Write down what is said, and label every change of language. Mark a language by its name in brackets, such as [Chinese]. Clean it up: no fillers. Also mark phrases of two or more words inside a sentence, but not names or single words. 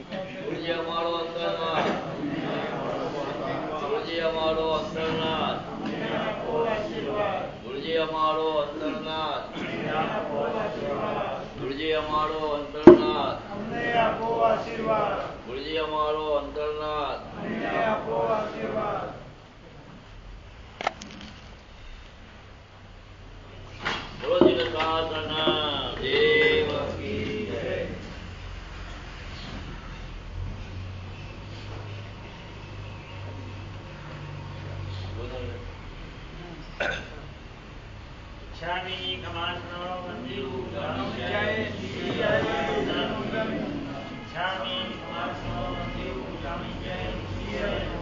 [Gujarati] અમારો અંતરનાથ, ગુરુજી અમારો અંતરનાથ, ગુરુજી અમારો અંતરનાથ, ગુરુજી અમારો અંતરનાથ. ગુરુજી શાસના દેવ કી જય. Shami Kamasno Mandiru Jai Shami Kamasno Mandiru Jai